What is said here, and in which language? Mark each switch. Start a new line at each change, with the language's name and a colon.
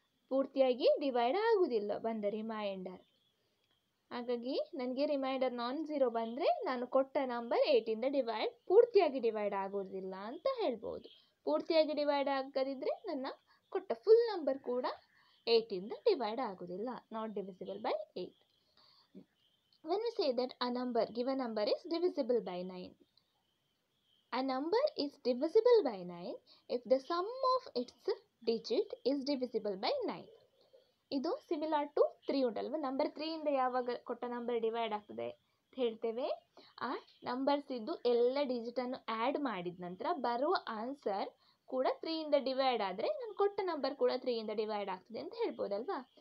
Kannada: ಪೂರ್ತಿಯಾಗಿ ಡಿವೈಡ್ ಆಗುವುದಿಲ್ಲ ಬಂದ ರಿಮೈಂಡರ್. ಹಾಗಾಗಿ ನನಗೆ ರಿಮೈಂಡರ್ ನಾನ್-0 ಬಂದರೆ ನಾನು ಕೊಟ್ಟ ನಂಬರ್ 8ಇಂದ ಪೂರ್ತಿಯಾಗಿ ಡಿವೈಡ್ ಆಗೋದಿಲ್ಲ ಅಂತ ಹೇಳ್ಬೋದು. ಪೂರ್ತಿಯಾಗಿ ಡಿವೈಡ್ ಆಗದಿದ್ದರೆ ನನ್ನ ಕೊಟ್ಟ ಫುಲ್ ನಂಬರ್ ಕೂಡ 8ಇಂದ ಡಿವೈಡ್ ಆಗೋದಿಲ್ಲ.
English: Not divisible by 8. When we say that a given number is divisible by 9. A number is divisible by 9 if the sum of its digit is divisible by 9.
Kannada: ಇದು similar to 3 ಉಂಟಲ್ವ. Number 3ಇಂದ ಯಾವಾಗ ಕೊಟ್ಟ number divide ಆಗ್ತದೆ ಅಂತ ಹೇಳ್ತೇವೆ, ಆ numbers ಇದ್ದು ಎಲ್ಲ ಡಿಜಿಟನ್ನು add ಮಾಡಿದ ನಂತರ ಬರುವ ಆನ್ಸರ್ ಕೂಡ 3ಇಂದ ಡಿವೈಡ್ ಆದರೆ ನಾನು ಕೊಟ್ಟ ನಂಬರ್ ಕೂಡ 3ಇಂದ ಡಿವೈಡ್ ಆಗ್ತದೆ ಅಂತ ಹೇಳ್ಬೋದಲ್ವಾ.